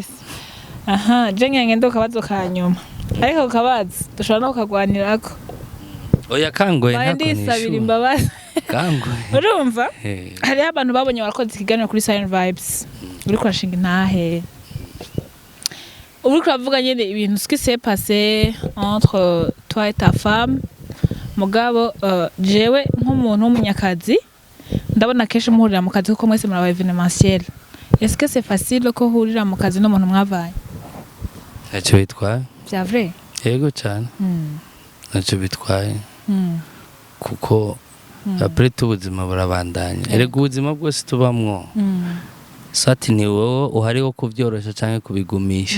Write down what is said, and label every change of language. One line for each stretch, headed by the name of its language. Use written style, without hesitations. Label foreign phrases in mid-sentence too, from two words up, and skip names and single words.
Rundi: Aha, jenge ngendo kabazo kanyuma. Ariko kabazo dushobora no kugwanirako. Oya kangoye ntako nishu. Ndisabira imbabazi. Kangoye. Urumva? Hari abantu babonye barakoze ikiganiro kuri sirenvibestv. Uri kurashinga intahe. Uri kuravuga nyene ibintu
French: ce qui s'est passé entre toi et ta femme.
Rundi: Mugabo jewe nk'umuntu w'umunyakazi ndabona kenshi muhurira mu kazi kuko mwese muraba evenementiel.
French: Est-ce que c'est facile
Rundi: ko hurira mu kazi n'umuntu mwavanye? Ntacyo bitwaye. Vya vrai? Yego cyane. Ntacyo bitwaye. Kuko après ubuzima burabandanya. Erega ubuzima bwose tubamwo. Sati ni wowe uhari wo kuvyorosha canke kubigumisha.